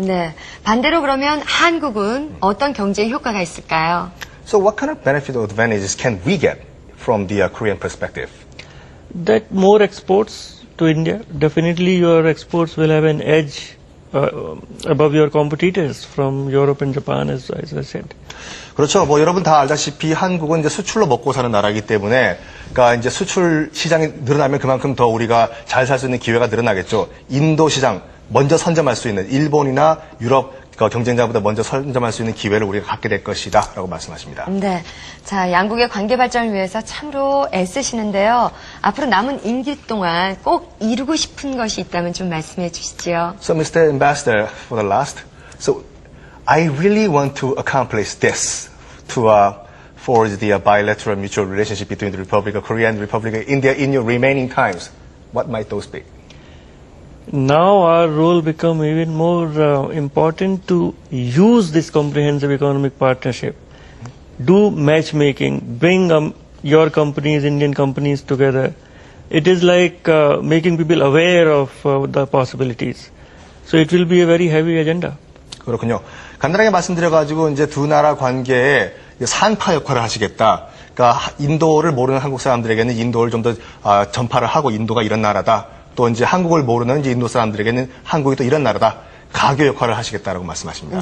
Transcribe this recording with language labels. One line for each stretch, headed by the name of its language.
Korean: 네. 반대로 그러면 한국은 어떤 경제 효과가 있을까요?
English: So what kind of benefit or advantages can we get from the Korean perspective? That more exports to India, definitely your exports will have an edge above your competitors from Europe and Japan, as I said.
Korean: 그렇죠. 뭐 여러분 다 알다시피 한국은 이제 수출로 먹고 사는 나라이기 때문에, 그러니까 이제 수출 시장이 늘어나면 그만큼 더 우리가 잘 살 수 있는 기회가 늘어나겠죠. 인도 시장 먼저 선점할 수 있는 일본이나 유럽 경쟁자보다 먼저 선점할 수 있는 기회를 우리가 갖게 될 것이다라고 말씀하십니다. 네. 자, 양국의 관계 발전을 위해서 참으로 애쓰시는데요. 앞으로 남은 임기 동안 꼭 이루고 싶은 것이 있다면 좀 말씀해 주시지요.
English: So, Mr. Ambassador, for the last, so I really want to accomplish this to forge the bilateral mutual relationship between the Republic of Korea and the Republic of India in your remaining times. What might those be? Now our role become even more important to use this comprehensive economic partnership, do matchmaking, bring your companies, Indian companies together. It is like making people aware of the possibilities. So it will be a very heavy agenda.
Korean: 그렇군요. 간단하게 말씀드려가지고 이제 두 나라 관계에 산파 역할을 하시겠다. 그러니까 인도를 모르는 한국 사람들에게는 인도를 좀 더 전파를 하고 인도가 이런 나라다. 또 이제 한국을 모르는 이제 인도 사람들에게는 한국이 또 이런 나라다. 가교 역할을 하시겠다라고 말씀하십니다.